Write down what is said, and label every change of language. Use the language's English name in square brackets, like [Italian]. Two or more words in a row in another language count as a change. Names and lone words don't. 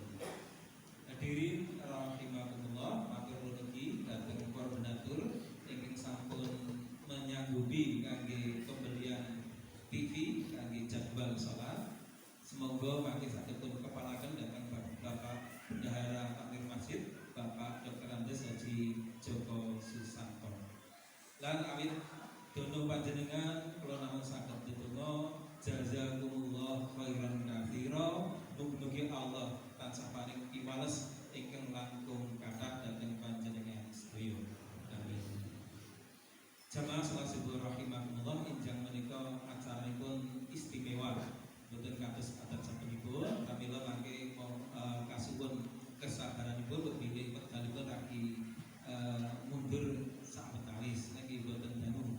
[Arabic] حاضرين رحمكم الله, [Javanese] matur nuwun dhateng para donatur ingkang sampun menyanggupi kangge pembelian TV kangge jadwal salat. Semoga mangke saged pun kepalaken dhateng Bapak Bendahara Takmir Masjid Bapak Dr. Andes Haji Joko Susanto. Lan awit dono panjenengan kula namung saged ndedonga [Arabic] جزاكم الله خيرا كثيرا. [Javanese] Mugi-mugi Allah tansah paring piwales ingkang langkung kathah dhateng panjenengan sedaya. Amin. Jamaah salat subuh rahimakumullah, enjang menika acaranipun istimewa. Boten kados adat sapunipun, pramila mangke kasuwun kesabaranipun bilih wekdalipun lagi mundur sawetawis niki boten dangu.